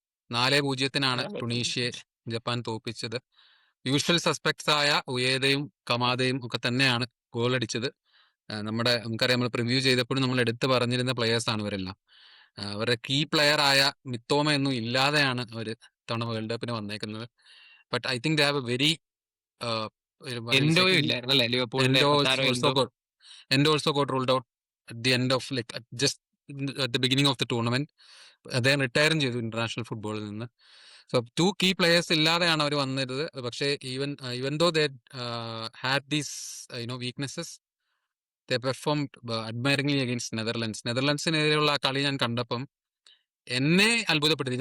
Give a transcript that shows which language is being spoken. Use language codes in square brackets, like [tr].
[ml] 4-0 ടുണീഷ്യയെ Japan തോൽപ്പിച്ചത്. Usual suspects ആയ ഉയേദയും കമാദയും ഒക്കെ തന്നെയാണ് ഗോൾ അടിച്ചത്. നമുക്കറിയാം, നമ്മൾ പ്രിവ്യൂ ചെയ്തപ്പോഴും നമ്മൾ എടുത്തു പറഞ്ഞിരുന്ന പ്ലെയേഴ്സ് ആണ് ഇവരെല്ലാം. അവരുടെ കീ പ്ലെയർ ആയ മിത്തോമ ഒന്നും ഇല്ലാതെയാണ് അവർ ഇത്തവണ വേൾഡ് കപ്പിന് വന്നേക്കുന്നത്. [en] but I think they have a very [ml] എൻഡോയും ഇല്ലായിരുന്നു അല്ലേ ലിവർപൂളിന്റെ? [en] Endo also got ruled out at the end of just at the beginning of the tournament. [ml] അദ്ദേഹം റിട്ടയറും ചെയ്തു ഇന്റർനാഷണൽ ഫുട്ബോളിൽ നിന്ന്. സോ 2 കീ പ്ലെയേഴ്സ് ഇല്ലാതെയാണ് അവർ വന്നിരുന്നത്. [en] പക്ഷേ even though they had these weaknesses, they performed admiringly against Netherlands. [ml] നെതർലൻഡ്സിനെതിരെയുള്ള ആ കളി ഞാൻ കണ്ടപ്പം എന്നെ അത്ഭുതപ്പെടുത്തി.